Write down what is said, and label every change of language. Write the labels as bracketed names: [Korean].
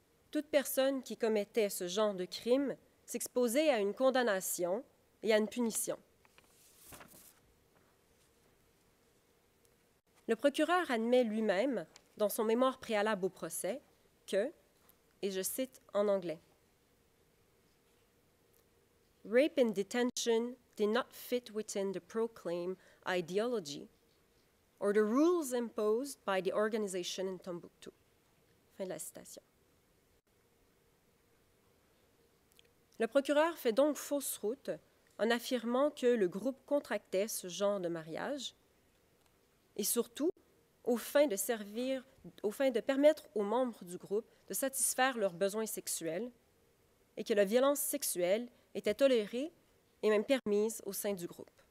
[French] Toute personne qui commettait ce genre de crime s'exposait à une condamnation et à une punition. Le procureur admet lui-même, dans son mémoire préalable au procès, que, et je cite en anglais, « [English] Rape in detention did not fit within the proclaimed ideology or the rules imposed by the organization in Tombouctou. [French] Fin de la citation. Le procureur fait donc fausse route en affirmant que le groupe contractait ce genre de mariage et surtout aux fins de permettre aux membres du groupe de satisfaire leurs besoins sexuels et que la violence sexuelle était tolérée et même permise au sein du groupe.